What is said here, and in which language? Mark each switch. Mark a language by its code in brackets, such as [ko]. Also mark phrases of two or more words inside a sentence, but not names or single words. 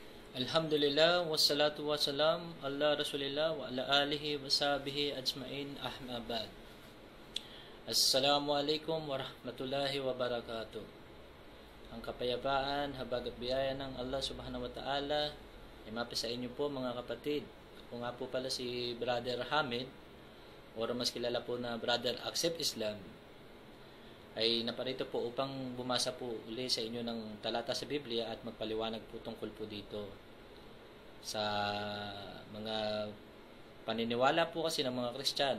[ar] الحمد لله والصلاة والسلام على رسول الله وعلى آله وصحبه أجمعين أما بعد. السلام عليكم ورحمة الله وبركاته. [tl] Ang kapayapaan, habag at biyaya ng Allah [ar] سبحانه وتعالى [tl] ay mapis sa inyo po mga kapatid. Ako nga po pala si Brother Hamid, o mas kilala po na Brother Accept Islam, ay naparito po upang bumasa po uli sa inyo ng talata sa Biblia at magpaliwanag po tungkol po dito sa mga paniniwala po kasi ng mga Kristiyano.